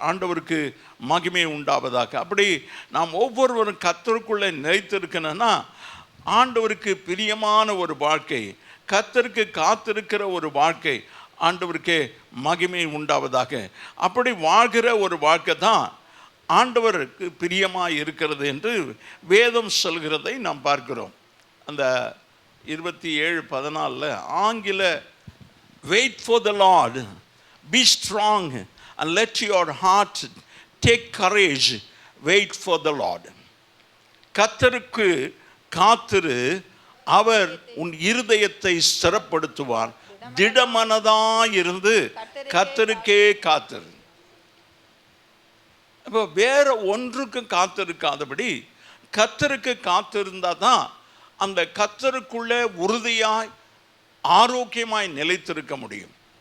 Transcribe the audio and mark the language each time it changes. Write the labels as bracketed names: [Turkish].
[Tamil] ஆண்டவருக்கு மகிமை உண்டாவதாக. அப்படி நாம் ஒவ்வொருவரும் கர்த்தருக்குள்ளே நிலைத்திருக்கணும்னா, ஆண்டவருக்கு பிரியமான ஒரு வாழ்க்கை, கர்த்தருக்கு காத்திருக்கிற ஒரு வாழ்க்கை, ஆண்டவருக்கே மகிமை உண்டாவதாக. அப்படி வாழ்கிற ஒரு வாழ்க்கை தான் ஆண்டவருக்கு பிரியமாக இருக்கிறது என்று வேதம் சொல்கிறதை நாம் பார்க்கிறோம். அந்த 27:14 ஆங்கில, [English] Wait for the Lord, be strong and let your heart take courage, wait for the Lord. [Tamil] கர்த்தருக்கு காத்திரு, அவர் உன் இருதயத்தை ஸ்திரப்படுத்துவார். திடமனதாயிருந்து கர்த்தருக்கே காத்திரு. அப்போ வேற ஒன்றுக்கு காத்திருக்காதபடி கர்த்தருக்கு காத்திருந்தா தான் அந்த கர்த்தருக்குள்ளே உறுதியாய் ஆரோக்கியமாய் நிலைத்திருக்க முடியும்.